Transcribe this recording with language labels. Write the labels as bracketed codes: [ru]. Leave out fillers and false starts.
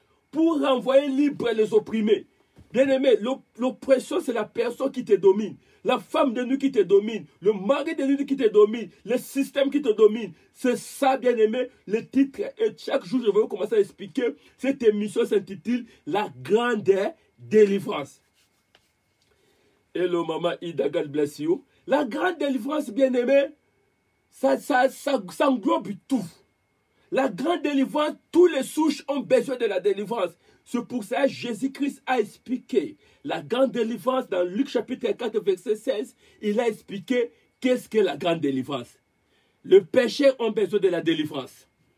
[fr] Pour renvoyer libre les opprimés. Bien aimé, l'oppression, c'est la personne qui te domine. La femme de nuit qui te domine, le mari de nuit qui te domine, le système qui te domine. C'est ça, bien aimé, le titre. Et chaque jour, je vais commencer à expliquer. Cette émission s'intitule La Grande Délivrance. [en] Hello, maman Ida, God bless you. [fr] La grande délivrance, bien aimé, ça englobe tout. La grande délivrance, tous les souches ont besoin de la délivrance. C'est pour ça que Jésus-Christ a expliqué la grande délivrance dans Luc chapitre 4, verset 16. Il a expliqué qu'est-ce que la grande délivrance. Les pécheurs ont besoin de la délivrance.